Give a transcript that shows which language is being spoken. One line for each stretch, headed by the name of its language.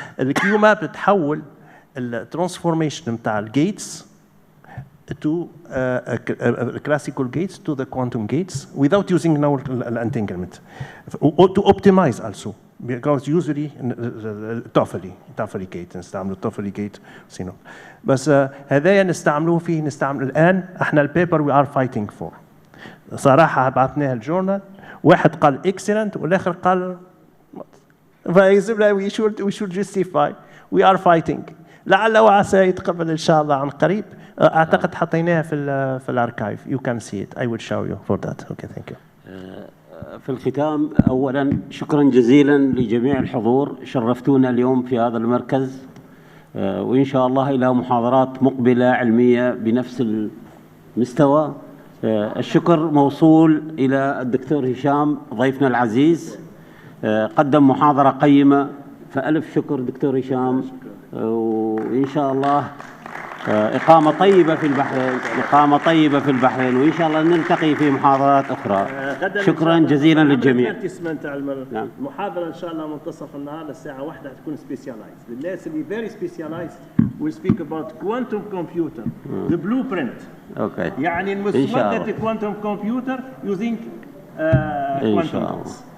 English: الكيو ماب
Arabic: تحول
English: الترانسفورميشن
Arabic: نتاع
English: الجيتس to classical gates to the quantum gates without using now entanglement. To optimize also, because usually Toffoli gate
Arabic: نستعملوا
English: Toffoli gate
Arabic: سينو. بس هذايا نستعملوه فيه نستعمل الآن احنا البيبر
English: we are fighting for.
Arabic: صراحة بعثناها الجورنال واحد قال
English: excellent
Arabic: والآخر قال
English: we should justify we are fighting.
Arabic: لعل وعسى يتقبل إن شاء الله عن قريب. أعتقد حطيناها في الأركايف.
English: You can see it. I will show you for that. Okay, thank you.
Arabic: في الختام أولا شكرا جزيلا لجميع الحضور، شرفتونا اليوم في هذا المركز، وإن شاء الله إلى محاضرات مقبلة علمية بنفس المستوى. الشكر موصول إلى الدكتور هشام ضيفنا العزيز، قدم محاضرة قيمة، فألف شكر دكتور هشام، وإن شاء الله إقامة طيبة في البحرين، إقامة طيبة في البحرين، وإن شاء الله نلتقي في محاضرات أخرى. شكرا جزيلا للجميع. نعم. المحاضرة إن شاء الله منتصف النهار الساعة 1 هتكون سبيشالايزد. الناس اللي
English: very specialized will speak about quantum computer, the blueprint. Okay.
Arabic: يعني المسودة
English: quantum computer using quantum.